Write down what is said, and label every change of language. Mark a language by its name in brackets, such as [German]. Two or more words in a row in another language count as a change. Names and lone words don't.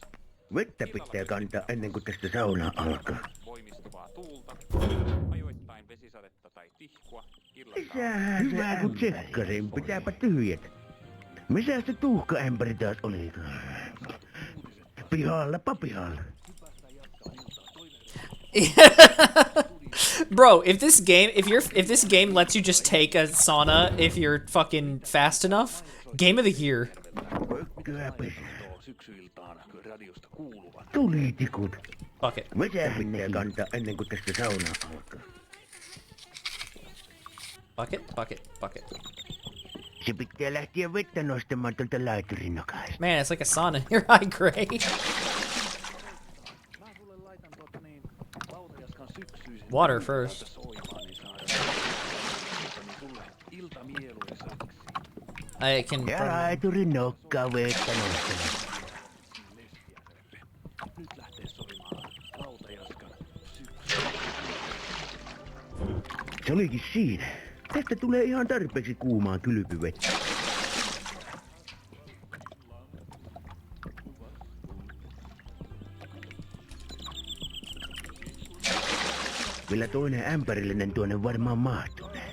[Finnish] Vettä pitää kantaa ennen kuin tästä saunaa alkaa. Voimistuvaa tuulta. Ajoittain vesisadetta tai tihkua. Sähän hyvä kun tsekkasin, pitääpä tyhjät. Missä se tuhkaämpäri taas oli? Pihalla, pihalla. [English] Bro, if this game lets you just take a sauna if you're fucking fast enough, game of the year. [Finnish] Syksyiltaan radiosta kuuluvat. Tulitikut. [English] Fuck it. [Finnish] Mitä pitää kantaa ennen kuin tästä saunaa alkaa? [English] Bucket. [Finnish] Se pitää lähteä vettä nostamaan tuolta laiturin nokasta. [English] Man, it's like a sauna. You're high grade. [Finnish] Mä sulle laitan lautajaskan syksyisen [English] Water first. [Finnish] soimaan, niin saadaan sulle iltamieluisaksi. [English] I can [Finnish] Ja [English] burn. [Finnish] laiturin nokkaa vettä nostamaan. Nyt lähtee soimaan lautajaskan syksy. Se olikin siinä. Tästä tulee ihan tarpeeksi kuumaa kylpyvettä. Vielä toinen ämpärillinen tuonne varmaan mahtuu.